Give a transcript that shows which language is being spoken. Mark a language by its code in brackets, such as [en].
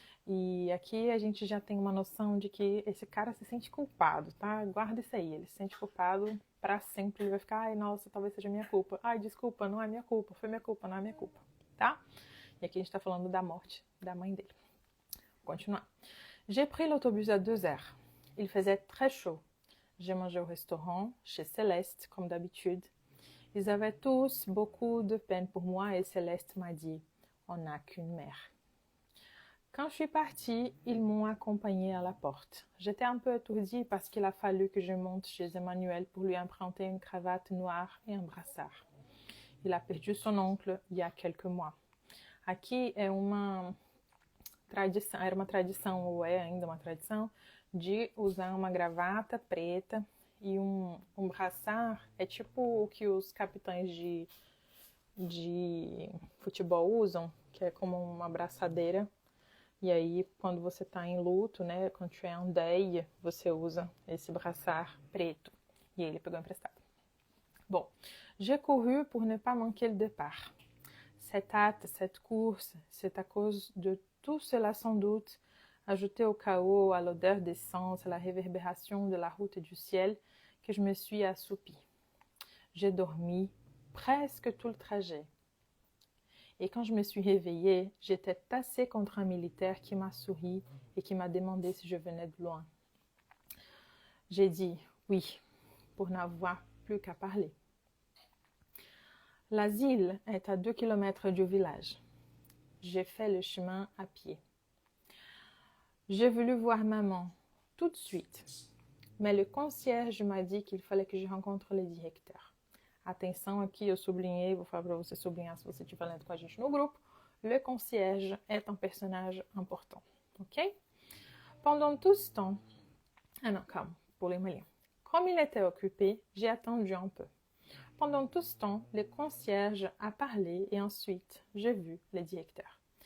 [pt] E aqui a gente já tem uma noção de que esse cara se sente culpado, tá? Guarda isso aí, ele se sente culpado pra sempre, ele vai ficar, ai, nossa, talvez seja minha culpa. Ai, desculpa, não é minha culpa, foi minha culpa, não é minha culpa, tá? E aqui a gente tá falando da morte da mãe dele. Vou continuar. [fr] J'ai pris l'autobus à 2 heures. Il faisait très chaud. J'ai mangé au restaurant, chez Céleste, comme d'habitude. Ils avaient tous beaucoup de peine pour moi et Céleste m'a dit « On n'a qu'une mère ». Quand je suis partie, ils m'ont accompagnée à la porte. J'étais un peu étourdie parce qu'il a fallu que je monte chez Emmanuel pour lui emprunter une cravate noire et un brassard. Il a perdu son oncle il y a quelques mois. [pt] Aqui é uma tradição, era uma tradição, ou é ainda uma tradição, de usar uma gravata preta e um braçar. É tipo o que os capitães de futebol usam, que é como uma braçadeira. E aí, quando você está em luto, né, quando tiver um deuil, você usa esse braçar preto. E ele pegou emprestado. [fr] Bon, j'ai couru pour ne pas manquer le départ. Cette hâte, cette course, c'est à cause de tout cela sans doute, ajouté au chaos, à l'odeur d'essence, à la réverbération de la route et du ciel, que je me suis assoupie. J'ai dormi presque tout le trajet. Et quand je me suis réveillée, j'étais tassée contre un militaire qui m'a souri et qui m'a demandé si je venais de loin. J'ai dit oui, pour n'avoir plus qu'à parler. L'asile est à 2 kilomètres du village. J'ai fait le chemin à pied. J'ai voulu voir maman tout de suite, mais le concierge m'a dit qu'il fallait que je rencontre le directeur. [pt] Atenção, aqui eu sublinhei, vou falar para você sublinhar se você estiver lendo com a gente no grupo. [fr] Le concierge est un personnage important, ok? Pendant tout ce temps, non, calme, pour les moyens. Comme il était occupé, j'ai attendu un peu. Pendant tout ce temps, le concierge a parlé et ensuite, j'ai vu le directeur.